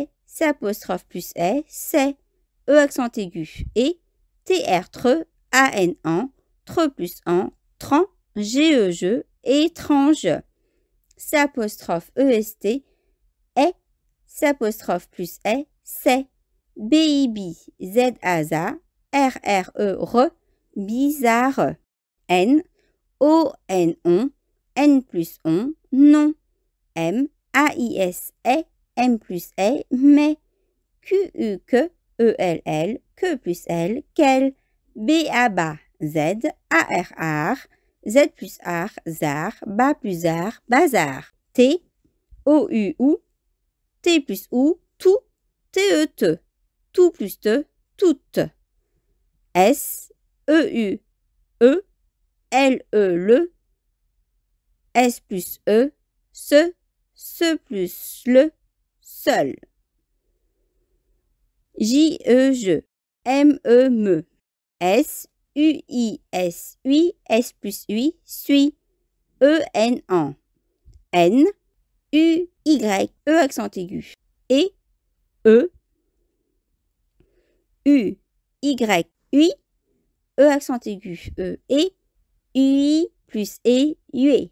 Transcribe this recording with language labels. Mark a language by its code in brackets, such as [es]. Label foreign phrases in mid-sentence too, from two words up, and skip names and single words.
[fr] C apostrophe plus E, c'est. E accent aigu, et. T, R, tre, A, N, an. Tre plus an, tran. G, E, je, étrange. C apostrophe E, S, T, E. C apostrophe plus E, c'est. B, I, B, Z, A, za. R, R, E, re. Bizarre. N, O, N, on. N plus on, non. M, A, I, S, E. M plus E, mais. Q, U, que. E, L, L. Que plus L, quel. B, A, ba. Z, A, R, ar. Z plus ar, zar. Ba plus ar, bazar. T, O, U, ou. T plus ou, tout. T, E, te. Tout plus te, toute. S, E, U, E. L, E, le. S plus E, ce plus le, seul. J, E, je. M, E, me. S, U, I, S, ui. S plus ui, suis. E, N, en. N, U, Y, E accent aigu. Et, E, U, Y, ui. E accent aigu, E, et. Ui plus E, huée.